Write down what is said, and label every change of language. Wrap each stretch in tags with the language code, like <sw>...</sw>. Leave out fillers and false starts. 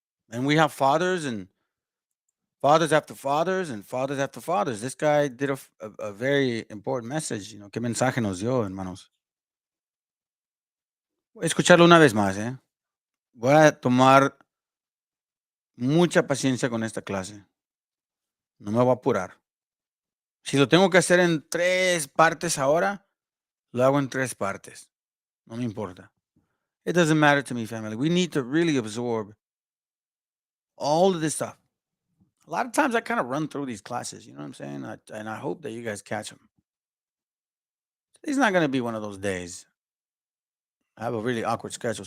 <en>And we have fathers and fathers after fathers and fathers after fathers. This guy did a very important message.</en> <es>¿Qué mensaje nos dio, hermanos? Voy a escucharlo una vez más, ¿eh? Voy a tomar mucha paciencia con esta clase. No me voy a apurar. Si lo tengo que hacer en 3 partes ahora, lo hago en 3 partes. No me importa.</es> <en>It doesn't matter to me, family. We need to really absorb all of this stuff. A lot of times I kind of run through these classes, you know what I'm saying? And I hope that you guys catch them. Today's not going to be one of those days. I have a really awkward schedule.</en>